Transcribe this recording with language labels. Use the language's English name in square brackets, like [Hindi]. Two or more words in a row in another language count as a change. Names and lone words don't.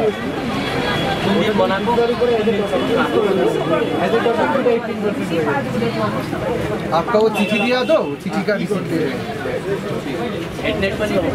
[Nepali] सुन्दर बनाएको [Hindi] आपका वो चिट्ठी दिया दो, चिट्ठी का रिसीप्ट दे रहे हैं। [Nepali] हेडनेट पनि